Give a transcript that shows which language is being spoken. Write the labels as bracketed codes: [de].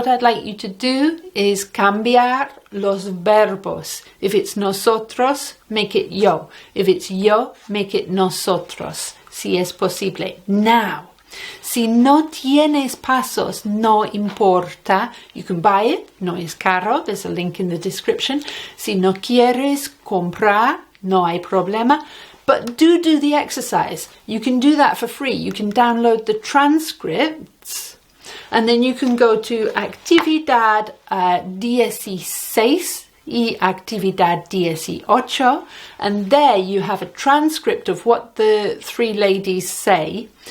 [en] What I'd like you to do is [es] cambiar los verbos. [en] If it's nosotros, make it yo. If it's yo, make it nosotros, [es] si es posible. Now, si no tienes Pasos, no importa. [en] You can buy it, [es] no es caro. [en] There's a link in the description. [es] Si no quieres comprar, no hay problema. [en] But do the exercise. You can do that for free. You can download the transcripts, and then you can go to [es] actividad 16 y actividad 18, [en] and there you have a transcript of what the three ladies say.